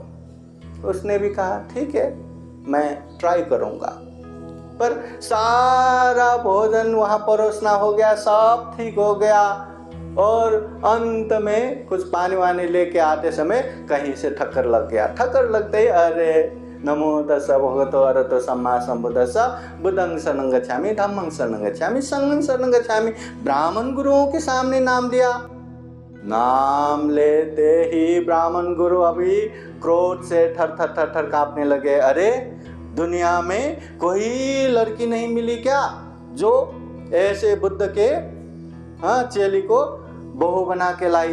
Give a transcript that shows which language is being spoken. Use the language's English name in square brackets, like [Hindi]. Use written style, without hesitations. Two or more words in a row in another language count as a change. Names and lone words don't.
[Hindi] उसने भी कहा ठीक है, मैं ट्राई करूंगा। पर सारा भोजन वहां परोसना हो गया, सब ठीक हो गया, और अंत में कुछ पानी वानी लेके आते समय कहीं से ठक्कर लग गया। ठक्कर लगते ही अरे [Pali] नमो तस्स भगवतो अरहतो सम्मा सम्बुद्धस्स, बुद्धं शरणं गच्छामि, धम्मं शरणं गच्छामि, संघं शरणं गच्छामि। [Hindi] ब्राह्मण गुरुओं के सामने नाम लिया। नाम लेते ही ब्राह्मण गुरु अभी क्रोध से थर थर थर थर कांपने लगे। अरे दुनिया में कोई लड़की नहीं मिली क्या जो ऐसे बुद्ध के चेली को बहू बना के लाई।